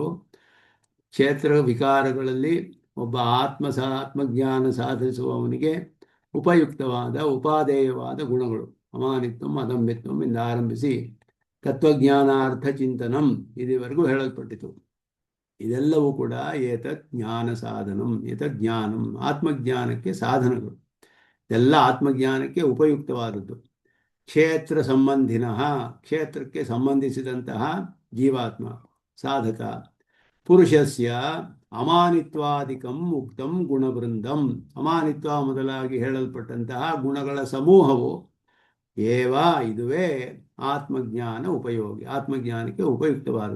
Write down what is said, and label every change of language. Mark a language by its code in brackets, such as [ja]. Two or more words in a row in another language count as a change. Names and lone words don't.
[kn] ಕ್ಷೇತ್ರ ವಿಕಾರಗಳಲ್ಲಿ ಒಬ್ಬ ಆತ್ಮಜ್ಞಾನ ಸಾಧಿಸುವವನಿಗೆ ಉಪಯುಕ್ತವಾದ ಉಪಾದೇಯವಾದ ಗುಣಗಳು [sa] अमानित्वं अदम्बित्वं [kn] ಇಂದ ಆರಂಭಿಸಿ [sa] तत्वज्ञानार्थ चिन्तनं [kn] ಇದುವರೆಗೂ ಹೇಳಲ್ಪಟ್ಟಿತು. ಇದೆಲ್ಲವೂ ಕೂಡ [sa] एतत् ज्ञान साधनं, एतत् ज्ञानं [kn] ಆತ್ಮಜ್ಞಾನಕ್ಕೆ ಸಾಧನಗಳು, ಎಲ್ಲ ಆತ್ಮಜ್ಞಾನಕ್ಕೆ ಉಪಯುಕ್ತವಾದದ್ದು. [sa] क्षेत्र सम्बन्धिनः, [kn] ಕ್ಷೇತ್ರಕ್ಕೆ ಸಂಬಂಧಿಸಿದಂತಹ [sa] जीवात्म साधक पुरुषस्य अमानित्वादिकं उक्तं गुणवृन्दं, [kn] ಅಮಾನಿತ್ವ ಮೊದಲಾಗಿ ಹೇಳಲ್ಪಟ್ಟಂತಹ ಗುಣಗಳ ಸಮೂಹವು ಇದುವೇ ಆತ್ಮಜ್ಞಾನ ಉಪಯೋಗಿ, ಆತ್ಮಜ್ಞಾನಕ್ಕೆ ಉಪಯುಕ್ತವಾದದ್ದು.